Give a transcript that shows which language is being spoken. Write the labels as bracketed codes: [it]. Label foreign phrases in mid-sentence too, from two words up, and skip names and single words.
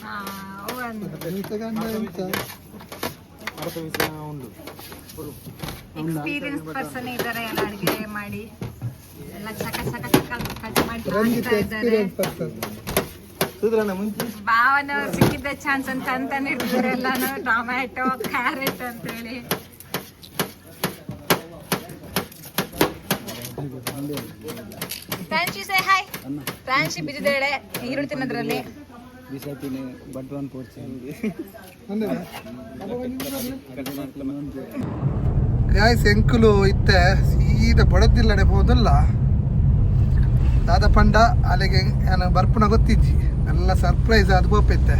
[kn] ಎಕ್ಸ್ಪೀರಿಯನ್ಸ್ ಪರ್ಸನ್ ಇದ್ದಾರೆ ಎಲ್ಲ ಅಡುಗೆ ಮಾಡಿ ಎಲ್ಲ ಚಕ ಚಕ ಚಕ ಕಟ್ ಮಾಡಿ ಮಾಡ್ತಾ ಇದ್ದಾರೆ. ಭಾವನ ಸಿಕ್ಕಿದ್ದ ಚಾನ್ಸ್ ಅಂತ ಇರ್ತಾರೆ ಎಲ್ಲಾನು. ಟೊಮ್ಯಾಟೊ ಕ್ಯಾರೆಟ್ ಅಂತ ಹೇಳಿ ಫ್ರಾನ್ಸಿ [en] say hi. [kn] ಫ್ರಾನ್ಸಿ ಬಿದ್ದಿದ್ದಾಳೆ ಈರುಳ್ಳಿ ತಿನ್ನೋದ್ರಲ್ಲಿ. [tcy] ಗಾಯ್ಸ್ ಎಂಕುಲು ಇತ್ತೆ ಸೀದಾ ಬಡದಿಲ್ಲಡೆ ಹೋದಲ್ಲ ದಾದ ಪಂಡ ಅಲ್ಲಿಗೆ ನಾನು ಬರ್ಪುನ ಗೊತ್ತಿಜ್ಜಿ ಎಲ್ಲ ಸರ್ಪ್ರೈಸ್ ಅದು ಬೋಪೈತೆ.